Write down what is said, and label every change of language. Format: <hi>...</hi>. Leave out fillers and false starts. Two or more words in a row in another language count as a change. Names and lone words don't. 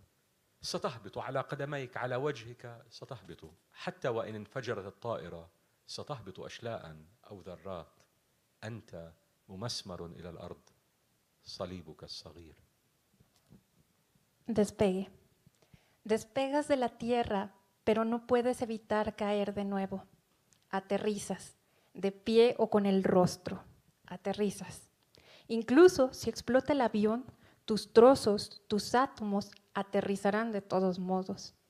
<ar>ستهبط على قدميك، على وجهك ستهبط، حتى وإن انفجرت الطائرة ستهبط أشلاء أو ذرات. أنت ممسمر إلى الأرض، صليبك الصغير.</ar> <es>Despegue. Despegas de la tierra, pero no puedes evitar caer de nuevo. Aterrizas, de pie o con el rostro. Aterrizas. Incluso si explota el avión, tus trozos, tus átomos aterrizarán de todos modos.</es>